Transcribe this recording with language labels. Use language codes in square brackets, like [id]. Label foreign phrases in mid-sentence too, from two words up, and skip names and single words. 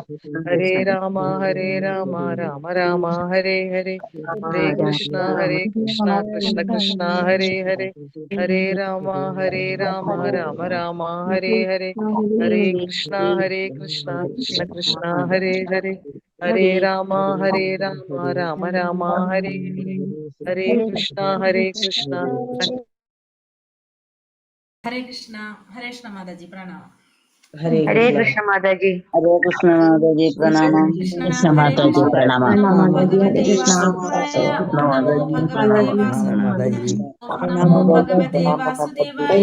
[ml] ഹരേ രാമ രാമ രാമ ഹരേ ഹരേ, ഹരേ കൃഷ്ണ കൃഷ്ണ കൃഷ്ണ ഹരേ ഹരേ, ഹരേ രാമ രാമ രാമ ഹരേ ഹരേ, ഹരേ കൃഷ്ണ കൃഷ്ണ കൃഷ്ണ ഹരേ ഹരേ, ഹരേ രാമ രാമ രാമ ഹരേ ഹരേ, ഹരേ കൃഷ്ണ കൃഷ്ണ ഹരേ കൃഷ്ണ. ഹരേ കൃഷ്ണ മാതാജി പ്രണാമം. ഹരേ കൃഷ്ണ മാതാജി. ഹരേ കൃഷ്ണ മാതാജി പ്രണാമം. കൃഷ്ണ മാതാജി പ്രണാമം. [sa] नमो भगवते वासुदेवाय, नमो भगवते वासुदेवाय, नमो भगवते वासुदेवाय, നമോ ഭഗവതേ വാസുദേവായ.